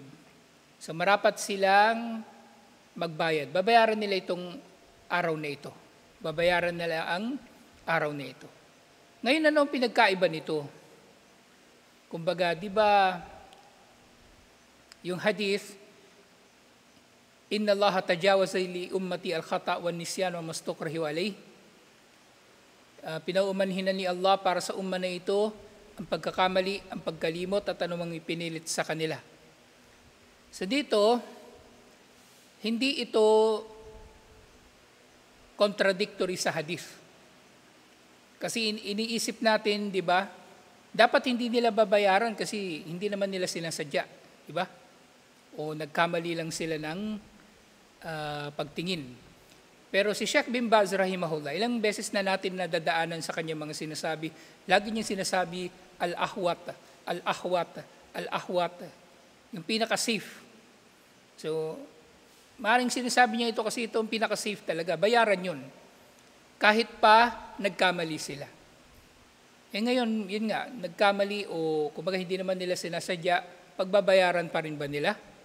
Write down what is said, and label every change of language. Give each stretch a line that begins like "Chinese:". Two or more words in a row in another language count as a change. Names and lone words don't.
Filipino: So marapat silang magbayad. Babayaran nila itong araw na ito. Babayaran nila ang araw na ito. Ngayon, ano ang pinagkaiba nito? Kumbaga, di ba, yung hadith,
Arabic: إن الله تجاوز لأمتي الخطأ والنسيان وما استكرهوا عليه.
Filipino: Pinaumanhin ni Allah para sa umma na ito ang pagkakamali, ang pagkalimot at anumang ipinilit sa kanila. So dito, hindi ito contradictory sa hadith. Kasi iniisip natin, di ba, dapat hindi nila babayaran kasi hindi naman nila sinasadya, di ba? O nagkamali lang sila ng pagtingin. Pero si Sheikh bin Baz rahimahullah, ilang beses na natin nadadaanan sa kanyang mga sinasabi, lagi niyang sinasabi,
Arabic: الأحوط، الأحوط، الأحوط,
Filipino: yung pinaka-safe. So, maaaring sinasabi niya ito kasi ito ang pinaka-safe talaga, bayaran yun. Kahit pa nagkamali sila. Ngayon, yun nga, nagkamali o kumbaga hindi naman nila sinasadya, pagbabayaran pa rin ba nila?